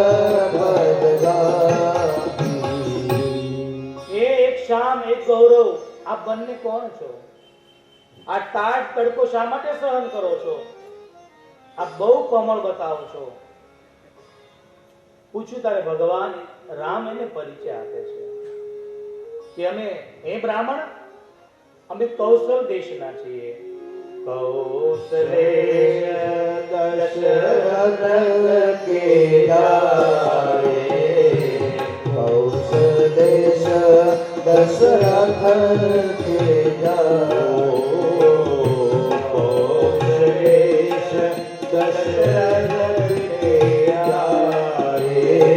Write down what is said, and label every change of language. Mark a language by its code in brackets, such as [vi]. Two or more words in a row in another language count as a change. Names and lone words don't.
[gu] એ એક શ્યામ એક ગૌરવ આ બંને કોણ છો? આ તાટ તડકો શા માટે સહન કરો છો? આ બહુ કોમળ બતાવો છો. પૂછ્યું ત્યારે ભગવાન રામ એને પરિચય આપે છે કે અમે હે બ્રાહ્મણ અમે કૌશલ દેશના છીએ. [awa] कौसलेय दशरथ के जाए, कौसलेश दशरथ के जाए, कौसलेश दशरथ के जाए,